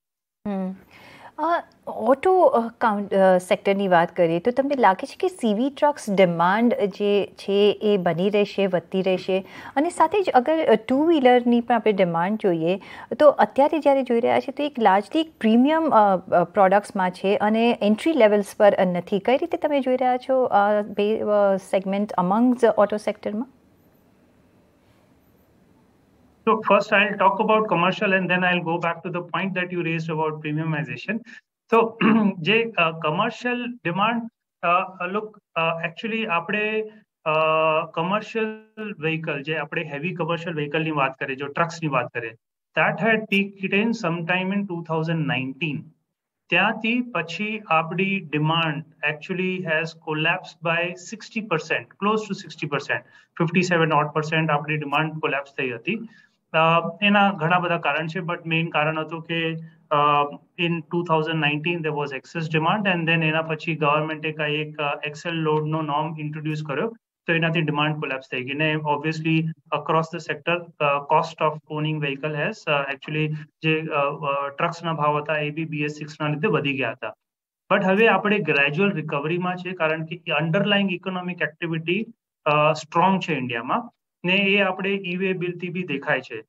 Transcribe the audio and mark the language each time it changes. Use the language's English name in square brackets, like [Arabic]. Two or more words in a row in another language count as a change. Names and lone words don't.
[Gujarati] ઓટો સેક્ટરની વાત કરીએ તો તમને લાગે છે કે [English] CV trucks demand [Gujarati] જે છે એ બની રહેશે, વધતી રહેશે? અને સાથે જ અગર ટુ વ્હીલરની પણ આપણે ડિમાન્ડ જોઈએ તો અત્યારે જ્યારે જોઈ રહ્યા છે તો એક લાર્જલી એક પ્રીમિયમ પ્રોડક્ટ્સમાં છે અને [English] entry levels [Gujarati] પર નથી. કઈ રીતે તમે જોઈ રહ્યા છો બે સેગમેન્ટ અમંગ્સ ઓટો સેક્ટરમાં? [English] So first I'll talk about commercial and then I'll go back to the point that you raised about premiumization. [Gujarati] So જે [English] commercial demand, look, actually [Gujarati] આપણે [English] commercial vehicle [Gujarati] જે આપણે [English] heavy commercial vehicle [Gujarati] ની વાત કરીએ, જો trucks ની વાત કરીએ, [English] that had peaked in sometime in 2019. [Gujarati] ત્યાંથી પછી આપણી [English] demand actually has collapsed by 60%, close to 60%, 57% આપણી demand collapse [Gujarati] થઈ હતી. એના ઘણા બધા કારણ છે, [English] but main [Gujarati] કારણ હતું કે [English] in 2019 there was excess demand and then [Gujarati] એના પછી ગવર્મેન્ટે એક એક્સેલ લોડનો નોર્મ ઇન્ટ્રોડ્યુસ કર્યો, તો એનાથી [English] demand collapse [Gujarati] થઈ ગઈ ને [English] obviously across the sector cost of owning vehicle has actually [Gujarati] જે ટ્રક્સના ભાવ હતા એ બી BS6ના લીધે વધી ગયા હતા. બટ હવે આપણે ગ્રેજ્યુઅલ રિકવરીમાં છે, કારણ કે [English] underlying economic activity strong [Gujarati] છે ઇન્ડિયામાં, ને એ આપણે ઈ-વે બિલથી બી દેખાય છે.